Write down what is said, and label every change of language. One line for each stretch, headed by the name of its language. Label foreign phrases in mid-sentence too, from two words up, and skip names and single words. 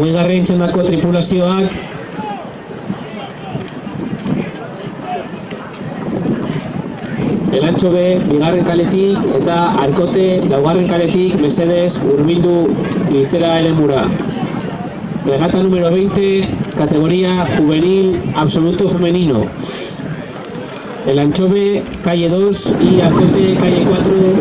Basque: bigarren txandako tripulazioak Elantxo B bigarren kaletik eta Arkote laugarren kaletik mesedez hurbildu irtera eremura.
Spanish: Regata número 20, categoría juvenil absoluto femenino. Elantxo B, calle 2 y Arcote, calle 4.